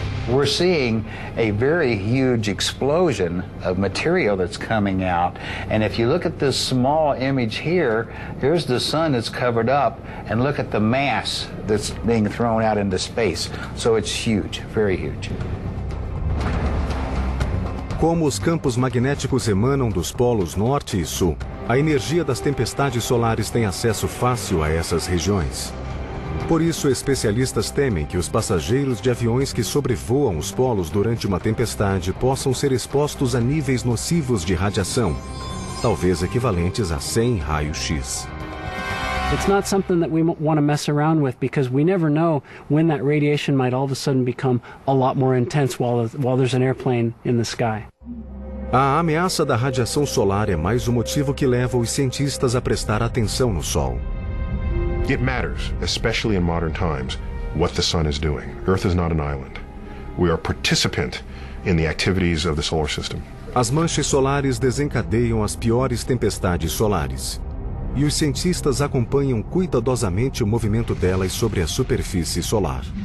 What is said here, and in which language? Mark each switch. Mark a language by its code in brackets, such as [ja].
[en] We're seeing a very huge explosion of material that's coming out. And if you look at this small image here, here's the sun that's covered up, and look at the mass that's being thrown out into space. So it's huge, very huge. [pt] Como os campos magnéticos emanam dos polos norte e sul, a energia das tempestades solares tem acesso fácil a essas regiões. Por isso, especialistas temem que os passageiros de aviões que sobrevoam os polos durante uma tempestade possam ser expostos a níveis nocivos de radiação, talvez equivalentes a 100 raios-x. [en] It's not something that we want to mess around with, because we never know when that radiation might all of a sudden become a lot more intense while there's an airplane in the sky. [pt] A ameaça da radiação solar é mais o motivo que leva os cientistas a prestar atenção no sol. [en] It matters, especially in modern times, what the sun is doing. Earth is not an island. We are participant in the activities of the solar system. [pt] As manchas solares desencadeiam as piores tempestades solares. E os cientistas acompanham cuidadosamente o movimento delas sobre a superfície solar.